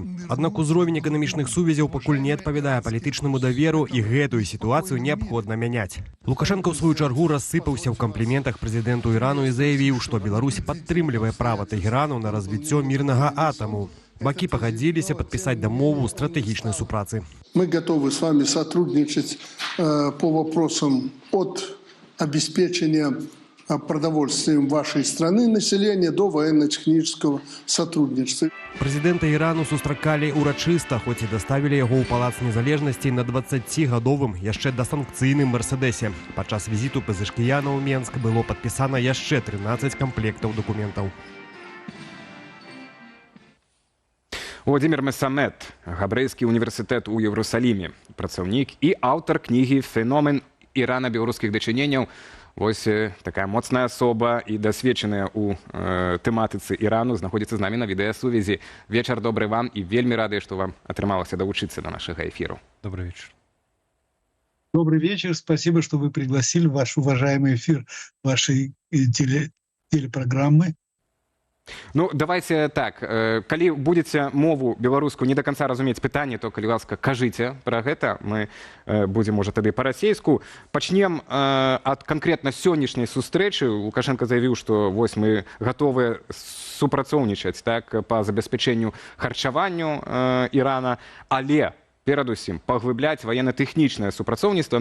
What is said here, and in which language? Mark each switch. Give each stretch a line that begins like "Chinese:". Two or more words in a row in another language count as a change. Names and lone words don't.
Belarusian: Аднак узровень эканамічных сувязяў пакуль не адпавядае палітычнаму даверу, і гэтую сітуацыю неабходна мяняць. Лукашенко ў сваю чаргу рассыпаўся ў кампліментах прэзідэнту Ірану і заявіў, што Беларусь падтрымлівае права Тэгерану на развіццё мірнага атаму. Бакі пагадзіліся падпісаць дамову стратэгічнай супрацы.
Russian: Мы готовы с вами сотрудничать по вопросам от обеспечения продовольствием вашей страны населения до военно-технического сотрудничества.
Belarusian: Прэзідэнта Ірану сустракалі ўрачыста, хоць і даставілі яго ў палац незалежнасці на 20гадовым яшчэ дасанкцыйным Мерседесе. Падчас візіту Пазашкіяна ў Менск было падпісана яшчэ 13 камплектаў дакументаў. Владимир Месамед, Габрэйскі універсітэт у Єрусаліме, працаўнік і аўтар кнігі «Феномен Ірана-беларускіх дачыненняў». Вось такая моцная асоба і дасведчаная ў тэматыцы Ірану знаходзіцца з намі на відэасувязі. Вечар добры вам і вельмі рады, што вам атрымалася далучыцца до нашага эфіру.
Russian: Добрый вечер. Добрый вечер. Спасибо, что вы пригласили в ваш уважаемый эфир вашей телепрограммы. Ну, давайте так.
Belarusian: Калі будзеце мову беларускую
Russian: не до конца
Belarusian: разумець пытанне, то, калі ласка, кажыце пра гэта. Мы будзем, можа, тады па-расейску. Пачнем ад канкрэтна сённяшняй сустрэчы. Лукашенко заявіў, што вось мы гатовыя супрацоўнічаць, так, па забеспячэнню харчаванню Ірана, але перадусім паглыбляць военно-тэхнічнае супрацоўніцтва.